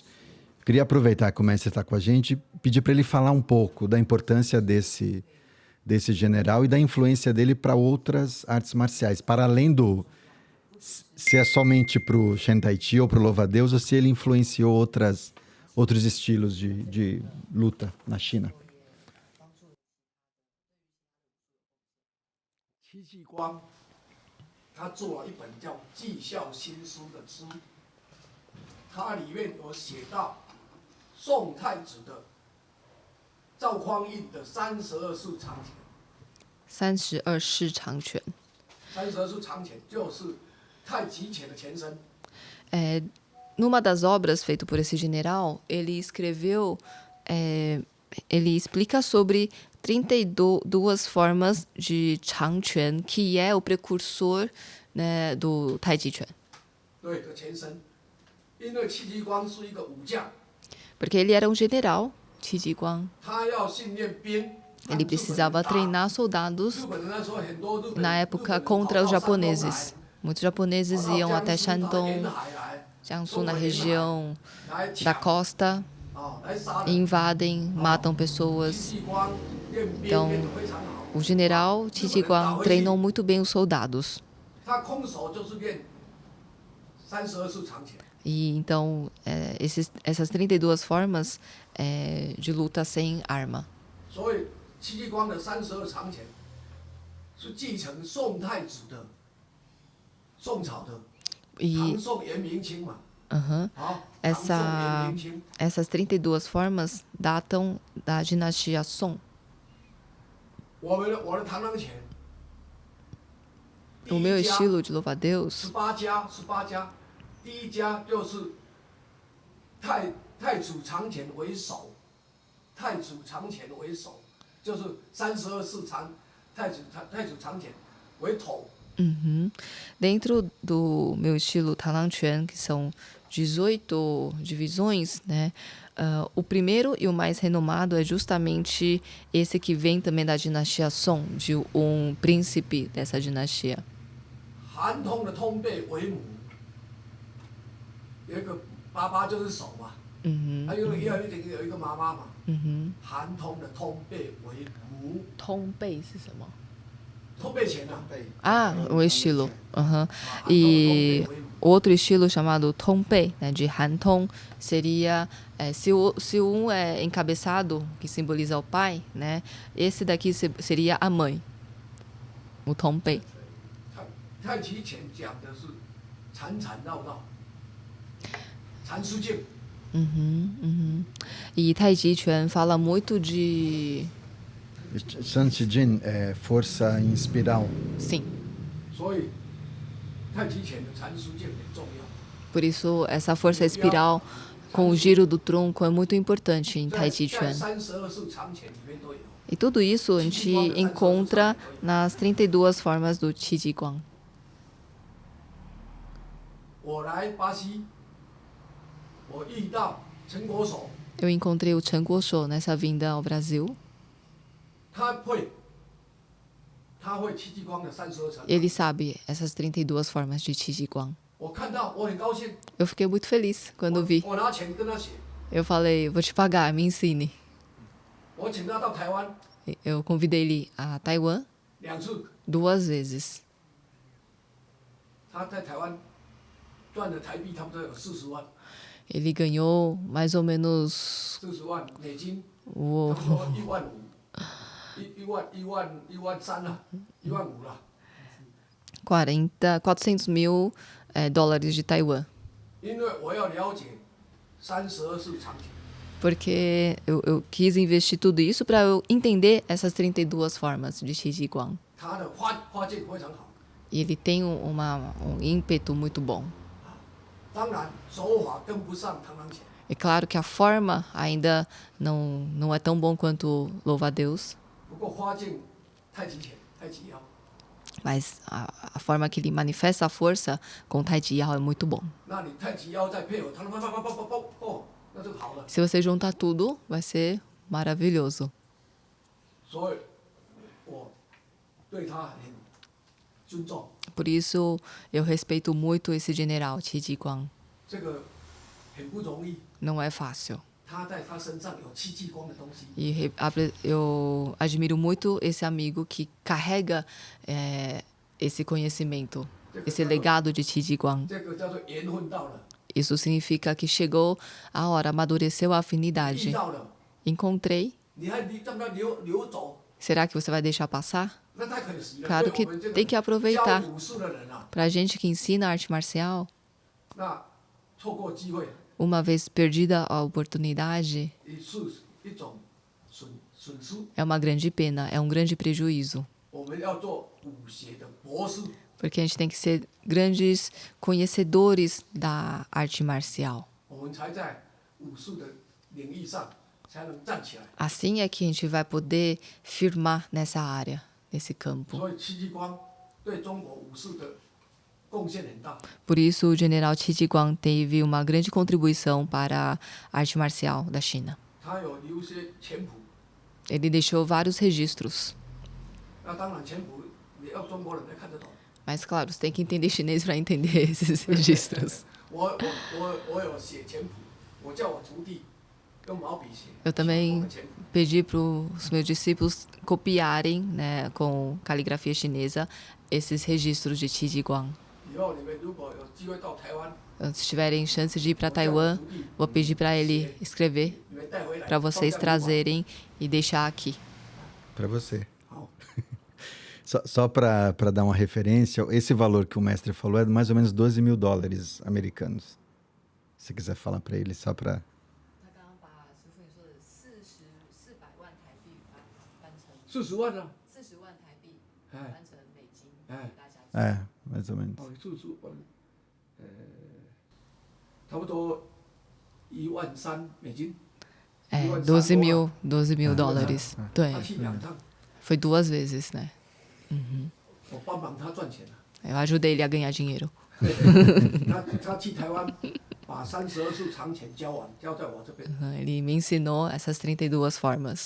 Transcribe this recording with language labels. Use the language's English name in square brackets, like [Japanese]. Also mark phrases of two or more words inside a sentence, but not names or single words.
[Portuguese] Queria aproveitar que o mestre está com a gente e pedir para ele falar um pouco da importância desse general e da influência dele para outras artes marciais, para além do... se é somente para o Shen Tai Chi ou para o Louva-a-Deus, ou se ele influenciou outros estilos de luta na China. [Chinese] 戚继光，他做了一本叫《绩效新书》的书，它里面有写到宋太子的赵匡胤的32式长拳。 32式长拳。 32式长拳就是太极拳的前身。 [Portuguese] Numa das obras feito por esse general, ele escreveu, ele explica sobre 32 formas de Changquan, que é o precursor, né, do Taiji Chuan. [Chinese] 对的前身，因为戚继光是一个武将， [Portuguese] Porque ele era um general, Qi Jiguang. [Chinese] 他要训练兵。 [Portuguese] Ele precisava treinar soldados na época contra os japoneses. Muitos japoneses iam até Shandong, Jiangsu, na região da costa, e invadem, matam pessoas. Então, o general Qi Jiguang treinou muito bem os soldados. E então, essas 32 formas de luta sem arma. [Chinese] 所以戚继光的32长拳是继承宋太子的宋朝的，唐宋元明清嘛。 [Portuguese] Essas 32 formas datam da dinastia Song. [Chinese] 我的螳螂拳， [Portuguese] O meu estilo de louva-a-Deus, [Chinese] 18 家，第一家就是太祖长拳为首，太祖长拳为首，就是32式太祖长拳为头。 [Portuguese] Dentro do meu estilo Talang Chuan, que são 18 divisões, né? O primeiro e o mais renomado é justamente esse que vem também da dinastia Song, de um príncipe dessa dinastia. [Chinese] 韩通的通背为母，有一个爸爸就是手嘛，还有一个妈妈嘛。韩通的通背为母。通背是什么？通背拳啊。 [Portuguese] Ah, o estilo. E outro estilo chamado Tongpei, né, de Han-Tong, seria se um é encabeçado, que simboliza o pai, né, esse daqui seria a mãe, o Tongpei. [Chinese] 太极拳讲的是缠缠绕绕，缠丝劲。 [Portuguese] E Taiji Chuan fala muito de... Shan Qijin é força em espiral. Sim. [Chinese] 所以太极拳的缠丝劲很重要。 [Portuguese] Por isso, essa força espiral com o giro do tronco é muito importante em Taiji Chuan. [Chinese] 32式长拳里面都有。 [Portuguese] E tudo isso a gente encontra nas 32 formas do Qi Jiguang. [Chinese] 我来巴西，我遇到陈国手， [Portuguese] Eu encontrei o Chen Guoshuo nessa vinda ao Brasil. [Chinese] 他会他会戚继光的32层。 [Portuguese] Ele sabe essas 32 formas de Qi Ji Guang. [Chinese] 我看到我很高兴， [Portuguese] Eu fiquei muito feliz quando vi. [Chinese] 我拿钱跟他学， [Portuguese] Eu falei, vou te pagar, me ensine. [Chinese] 我请他到台湾 [Portuguese] Eu convidei ele a Taiwan [Chinese] 2次， [Portuguese] 2 vezes. [Chinese] 他在台湾赚的台币差不多有40万， [Portuguese] Ele ganhou mais ou menos [Chinese] 40 万美金， [Portuguese] o, [Chinese] 差不多1万5，1万3了，1万5了。 [Portuguese] 400 mil dólares de Taiwan. [Chinese] 因为我要了解32式长拳， [Portuguese] Porque eu quis investir tudo isso para eu entender essas 32 formas de Qi Ji Guang. [Chinese] 他的花剑非常好。 [Portuguese] E ele tem um ímpeto muito bom. [Chinese] 当然手法跟不上螳螂拳， [Portuguese] É claro que a forma ainda não é tão bom quanto Louva-a-Deus, [Chinese] 不过花剑太极拳、太极腰， [Portuguese] mas a forma que ele manifesta a força com Tai Chi Yao é muito bom. [Chinese] 那你太极腰再配合螳螂哦，那就好了。 [Portuguese] Se você juntar tudo, vai ser maravilhoso. [Chinese] 所以我对他很尊重。 [Portuguese] Por isso, eu respeito muito esse general Qi Ji Guang. [Chinese] 这个很不容易， [Portuguese] Não é fácil. [Chinese] 他在他身上有戚继光的东西， [Portuguese] E eu admiro muito esse amigo que carrega esse conhecimento, esse legado de Qi Ji Guang. [Chinese] 这个叫做缘分到了， [Portuguese] Isso significa que chegou a hora, amadureceu a [Chinese] 遇 [Portuguese] afinidade. [Chinese] 到了， [Portuguese] Encontrei. [Chinese] 你还让他流走， [Portuguese] Será que você vai deixar passar? [Chinese] 那太可惜了。 [Portuguese] Claro [Chinese] 对 [Portuguese] que [Chinese] 我们这个 [Portuguese] tem que aproveitar. [Chinese] 教武术的人啊， [Portuguese] Pra gente que ensina arte marcial, [Chinese] 那错过机会， [Portuguese] uma vez perdida a oportunidade, [Chinese] 也是一种损失。 [Portuguese] é uma grande pena, é um grande prejuízo. [Chinese] 我们要做武学的博士， [Portuguese] Porque a gente tem que ser grandes conhecedores da arte marcial. [Chinese] 我们才在武术的领域上才能站起来。 [Portuguese] Assim é que a gente vai poder firmar nessa área, nesse campo. [Chinese] 所以戚继光对中国武术的贡献很大。 [Portuguese] Por isso, o general Qi Ji Guang teve uma grande contribuição para a arte marcial da China. [Chinese] 他有留一些拳谱， [Portuguese] Ele deixou vários registros. [Chinese] 那当然拳谱也要中国人才看得懂。 [Portuguese] Mas, claro, você tem que entender chinês para entender esses registros. [Chinese] 我有写拳谱，我叫我徒弟用毛笔写。 [Portuguese] Eu [Chinese] 我 [Portuguese] também [Chinese] 的拳谱 [Portuguese] pedi para os meus discípulos copiarem, né, com caligrafia chinesa, esses registros de Qi Ji Guang. [Chinese] 以后你们如果有机会到台湾， [Portuguese] Se tiverem chance de ir para Taiwan, vou pedir para ele escrever [Chinese] 你们带回来， [Portuguese] para vocês [Chinese] 放在旅馆 [Portuguese] trazerem e deixar aqui. Para você. 好， Só para dar uma referência, esse valor que o mestre falou é de mais ou menos 12 mil dólares americanos. Se quiser falar para ele, só para... [Chinese] 40 万啊， 40万台币哎换成美金哎， [Portuguese] É, mais ou menos. [Chinese] 哦，40万，差不多13000美金。 [Portuguese] É, 12 mil dólares. [Chinese] 对他，去2趟， [Portuguese] foi 2 vezes, né? [Chinese] 我帮忙他赚钱了。 [Portuguese] Eu ajudei ele a ganhar dinheiro. [Chinese] 他去台湾把32式长拳教完，教在我这边。 [Portuguese] Ele me ensinou essas 32 formas.